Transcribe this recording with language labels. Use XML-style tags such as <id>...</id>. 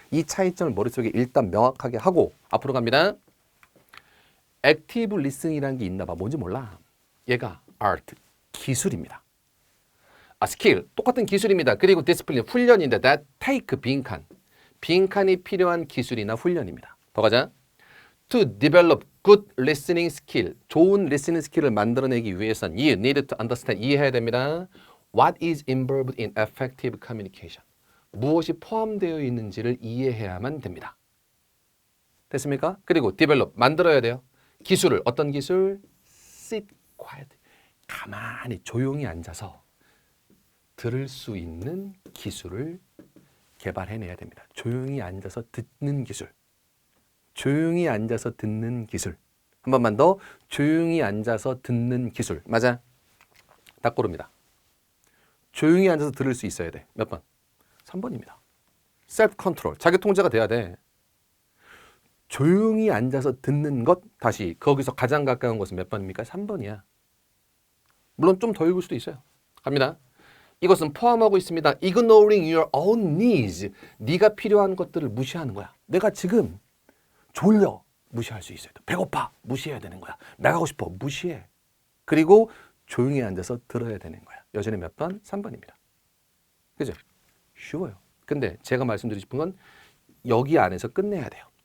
<ko>이 차이점을 머릿속에 일단 명확하게 하고 앞으로 갑니다. 액티브 리스닝이라는 게 있나 봐. 뭔지 몰라. 얘가 art, 기술입니다. 스킬, 똑같은 기술입니다. 그리고 디스플린, 훈련인데</ko> <en>that take,</en> <ko>빈칸이 필요한 기술이나 훈련입니다. 더 가자.</ko> <en>To develop good listening skill,</en> <ko>좋은 listening 스킬을 만들어내기 위해선</ko> <en>you need to understand,</en> <ko>이해해야 됩니다.</ko> <en>What is involved in effective communication,</en> <ko>무엇이 포함되어 있는지를 이해해야만 됩니다. 됐습니까? 그리고 develop, 만들어야 돼요. 기술을, 어떤 기술?</ko> <en>Sit quiet,</en> <ko>가만히 조용히 앉아서 들을 수 있는 기술을 개발해내야 됩니다. 조용히 앉아서 듣는 기술. 조용히 앉아서 듣는 기술. 한 번만 더. 조용히 앉아서 듣는 기술. 맞아. 다 고릅니다. 조용히 앉아서 들을 수 있어야 돼. 몇 번? 3번입니다. 셀프 컨트롤. 자기 통제가 돼야 돼. 조용히 앉아서 듣는 것. 다시 거기서 가장 가까운 것은 몇 번입니까? 3번이야. 물론 좀 더 읽을 수도 있어요. 갑니다. 이것은 포함하고 있습니다.</ko> <en>Ignoring your own needs.</en> <ko>네가 필요한 것들을 무시하는 거야. 내가 지금 졸려. 무시할 수 있어요. 배고파. 무시해야 되는 거야. 나가고 싶어. 무시해. 그리고 조용히 앉아서 들어야 되는 거야. 여전히 몇 번? 3번입니다. 그죠? 쉬워요. 근데 제가 말씀드리고 싶은 건 여기 안에서 끝내야 돼요.</ko>